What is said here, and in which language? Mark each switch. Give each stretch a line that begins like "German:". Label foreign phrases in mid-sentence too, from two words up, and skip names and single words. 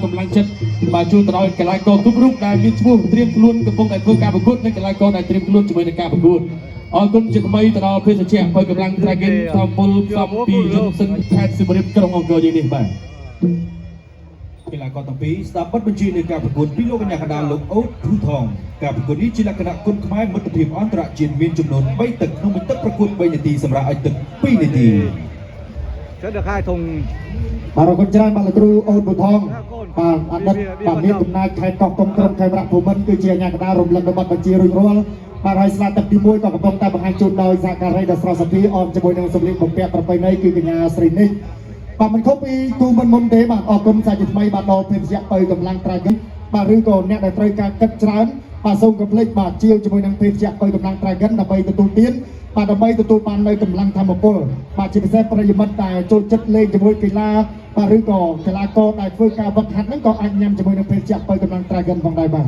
Khmer: កម្លាំងចិត្តបាទជួយទៅដល់កីឡាករគ្រប់រូបដែលមានឈ្មោះត្រៀមខ្លួនកំពុងតែធ្វើការប្រកួតនិងកីឡាករដែលត្រៀមខ្លួនជាមួយនឹងការប្រកួតអរគុណជាថ្មីទៅដល់ភេសជ្ជៈបើកម្លាំង Dragon តាមពលផ្សំពីយុទ្ធសិនខេត្តសៀមរាបក្រុងអង្គរយើងនេះបាទកីឡាករទាំងពីរស្ដាប់បទបញ្ជានៃការប្រកួតពីលោកកញ្ញាកណ្ដាលលោកអូតធូថងការប្រកួតនេះជាលក្ខណៈគុណខ្មែរមិត្តភាពអន្តរជាតិមានចំនួន3ទឹកក្នុងមួយទឹកប្រកួត3នាទីសម្រាប់ឲ្យទឹក2នាទី
Vietnamese: sẽ được 2 thùng
Khmer: បាទរកច្រើនបាទលោកគ្រូអូនប៊ូថងបាទអតីតបាទមានដំណើរខេត្តកោះកុងក្រុងខេត្តប្រាក់ភូមិន្ទគឺជាអាជ្ញាកណ្ដាលរំលឹករបស់បញ្ជារួចរាល់បាទហើយស្លាទឹកទី 1ក៏កំពុងតែបង្ហាញជូនដោយសហការីដ៏ស្រស់សភាអមជាមួយនឹងសម្លៀកបំពាក់ប្រពៃណីគឺកញ្ញាស្រីនេះបាទមិនខុសពីទូមុនទេបាទអរគុណសាជាថ្មីបាទដល់ភេទជ្ជៈបើកម្លាំងត្រាហ្គិនបាទឬក៏អ្នកដែលត្រូវការគិតច្រើនបាទសូមកុំភ្លេចបាទជាវជាមួយនឹងភេទជ្ជៈបើកម្លាំងត្រាហ្គិនដើម្បីទទួលទានបាទដើម្បីទទួលបាននៅកម្លាំងធម្មពលបាទជាពិសេសប្រិយមិត្តដែលចូលចិត្តលេងជាមួយកីឡាបាទឬក៏កីឡាករដែលធ្វើការវឹកហាត់ហ្នឹងក៏អាចញ៉ាំជាមួយនឹងភេទជ្ជៈបើកម្លាំងត្រាហ្គិនផងដែរបាទ